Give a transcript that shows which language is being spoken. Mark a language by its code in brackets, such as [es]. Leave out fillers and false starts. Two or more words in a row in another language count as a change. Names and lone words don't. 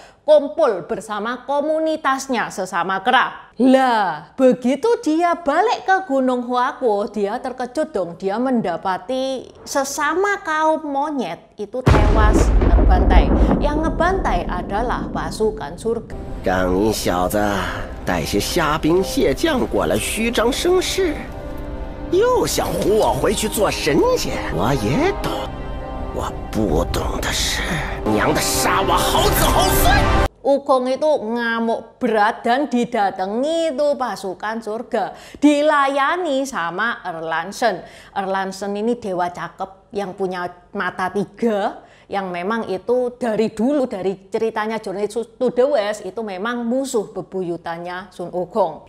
[id] kumpul bersama komunitasnya sesama kera. Lah, begitu dia balik ke Gunung Huakuo, dia terkejut dong. Dia mendapati sesama kaum monyet itu tewas terbantai. Yang ngebantai adalah pasukan surga. [zh] 让你小子带些虾兵蟹将过来虚张声势，又想唬我回去做神仙。我也懂，我不懂的是，娘的杀我好子好孙！ [id] Wukong itu ngamuk berat dan didatangi itu pasukan surga. Dilayani sama Erlandsen. Erlandsen ini dewa cakep yang punya mata 3. Yang memang itu dari dulu, dari ceritanya Journey to the West, itu memang musuh bebuyutannya Sun Wukong.